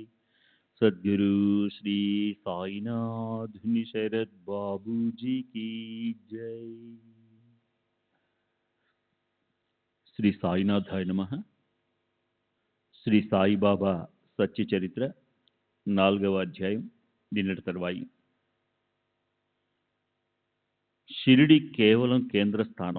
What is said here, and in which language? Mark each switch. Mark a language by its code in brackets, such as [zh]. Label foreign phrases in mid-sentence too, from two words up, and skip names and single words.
[hi] सद्गुरु श्री साईनाथ शरद बाबू जी की जय। [sa] శ్రీ సాయినాథాయ నమః. [te] శ్రీ సాయిబాబా సత్య చరిత్ర 4వ అధ్యాయం నిన్నటి తర్వాయి. షిరిడి కేవలం కేంద్ర స్థానం.